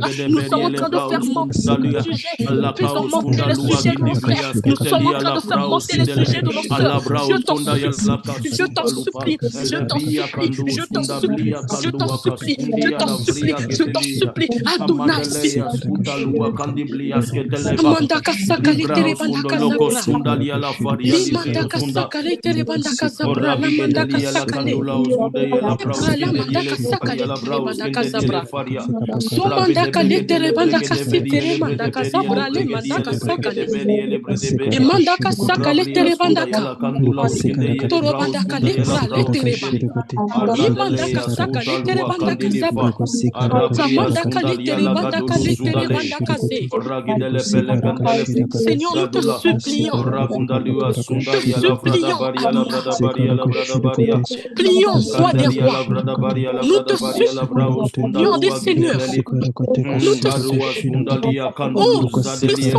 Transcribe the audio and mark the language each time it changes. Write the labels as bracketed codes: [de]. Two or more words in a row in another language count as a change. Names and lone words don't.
[fr] Nous sommes en train de faire monter les sujets. Nous faisons monter les sujets de nos frères. Nous sommes en train de faire monter les sujets de nos sœurs. Je t'en supplie, je t'en supplie, je t'en supplie, je t'en supplie, je t'en supplie, je t'en supplie, je t'en supplie. Adonai, si. Mandaka sakale tere bandaka zabra. Li mandaka sakale tere bandaka zabra. La mandaka sakale. La mandaka sakale tere bandaka zabra. So mandaka le tere bandaka se tere mandaka zabra. Le mandaka sakale. E mandaka sakale tere bandaka. Toro bandaka le bra le tere bandaka. I mandaka sakale tere bandaka zabra. Sa mandaka le tere bandaka le tere bandaka se. Seigneur, nous te supplions. Plions, roi des rois. Nous te supplions des seigneurs. Nous te supplions. Oh, puissant.